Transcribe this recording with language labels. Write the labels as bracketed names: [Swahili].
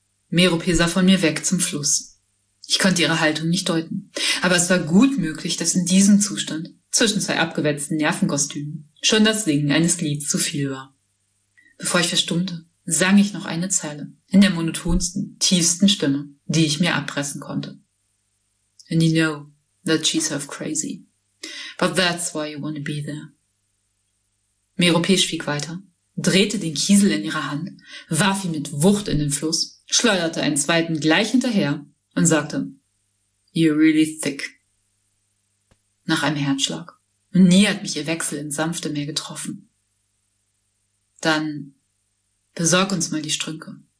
[German] Merope sah von mir weg zum Fluss. Ich konnte ihre Haltung nicht deuten, aber es war gut möglich, dass in diesem Zustand, zwischen zwei abgewetzten Nervenkostümen, schon das Singen eines Lieds zu viel war. Bevor ich verstummte, sang ich noch eine Zeile in der monotonsten, tiefsten Stimme, die ich mir abpressen konnte. [English] And you know that she's half crazy, but that's why you want to be there. [German] Merope schwieg weiter, drehte den Kiesel in ihrer Hand, warf ihn mit Wucht in den Fluss, schleuderte einen zweiten gleich hinterher und sagte, [English] You're really thick. [German] Nach einem Herzschlag. Und nie hat mich ihr Wechsel ins Sanfte mehr getroffen. Dann besorg uns mal die Strünke.